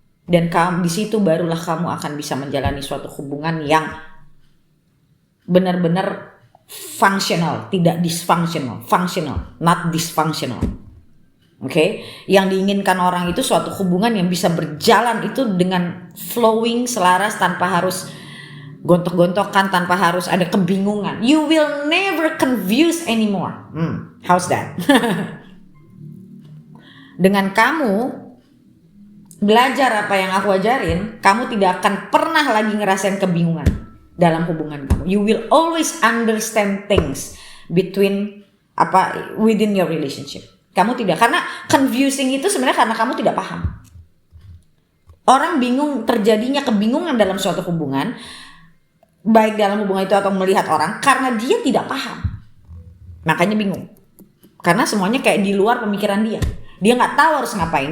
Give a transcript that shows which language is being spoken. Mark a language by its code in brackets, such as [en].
[id] Dan di situ barulah kamu akan bisa menjalani suatu hubungan yang benar-benar functional, tidak dysfunctional, [en] functional, not dysfunctional. Okay? [id] Yang diinginkan orang itu suatu hubungan yang bisa berjalan itu dengan flowing, selaras, tanpa harus gontok-gontokan, tanpa harus ada kebingungan. [en] You will never confuse anymore. How's that? [id] Dengan kamu belajar apa yang aku ajarin, kamu tidak akan pernah lagi ngerasain kebingungan dalam hubungan kamu. [en] You will always understand things within your relationship. [id] Kamu tidak, karena confusing itu sebenarnya karena kamu tidak paham. Orang bingung, terjadinya kebingungan dalam suatu hubungan, baik dalam hubungan itu atau melihat orang, karena dia tidak paham. Makanya bingung. Karena semuanya kayak di luar pemikiran dia. Dia nggak tahu harus ngapain.